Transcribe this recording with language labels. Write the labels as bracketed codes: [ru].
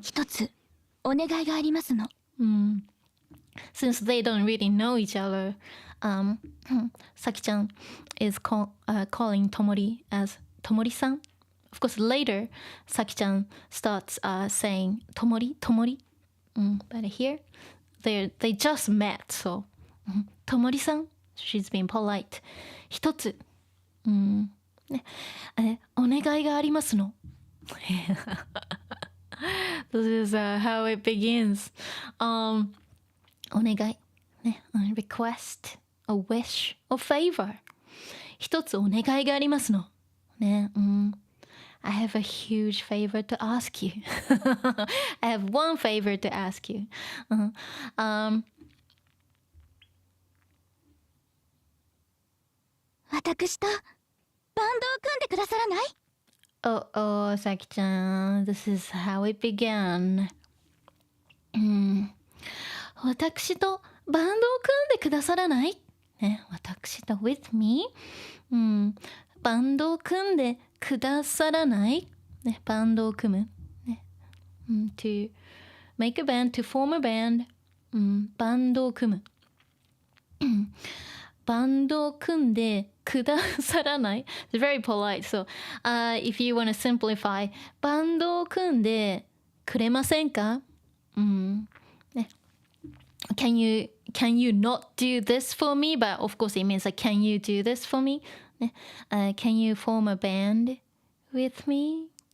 [ja] 一つ、お願いがありますの。 [en] Since they don't really know each other, Saki-chan is calling Tomori as Tomori-san. Of course, later, Saki-chan starts saying Tomori, Tomori. But here, they just met, so Tomori-san, she's being polite. [ja] 一つ、ね、お願いがありますの。 [en] This is how it begins. お願い、ね、request, a wish, a favor. [ja] 一つお願いがありますの。 [en] ね、I have a huge favor to ask you. I have one favor to ask you. [ja] 私とバンドを組んでくださらない？ [en] さきちゃん、this is how it began. [ja] 私とバンドを組んでくださらない、ね、私と [en] with me、 [ja] バンドを組んでくださらない、ね、バンドを組む、ね、 [en] to make a band, to form a band、 [ja] バンドを組む、バンドを組んでくださらない [en] It's very polite. So, if you want to simplify, [ja] バンドを組んでくれませんか、ね、 [en] can you not do this for me? But of course it means like, can you do this for me? [ja] ね、 [en] can you form a band with me?